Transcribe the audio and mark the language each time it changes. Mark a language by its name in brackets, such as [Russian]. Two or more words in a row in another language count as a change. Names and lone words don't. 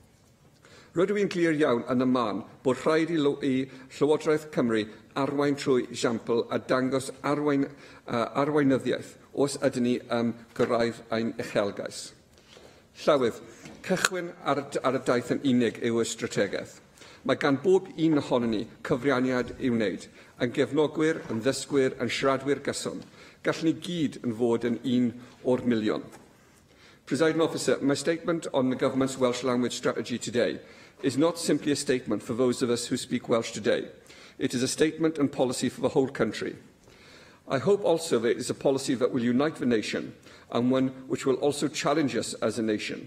[Welsh] Rydw i'n glir iawn yn y man bod rhaid I Llywodraeth Cymru arwain trwy esiampl a dangos arweinyddiaeth os ydyn ni gyrraedd ein uchelgais. Llywydd, cychwyn ar y daith yn unig yw y strategaeth. Mae gan bob un ohonyn ni cyfrianiad i'w wneud, yn gefnogwyr, yn ddysgwyr, yn siaradwyr gyson. Gallwn ni gyd yn fod yn un o'r miliwn. [English] Presiding Officer, my statement on the Government's Welsh language strategy today is not simply a statement for those of us who speak Welsh today. It is a statement and policy for the whole country. I hope also that it is a policy that will unite the nation and one which will also challenge us as a nation.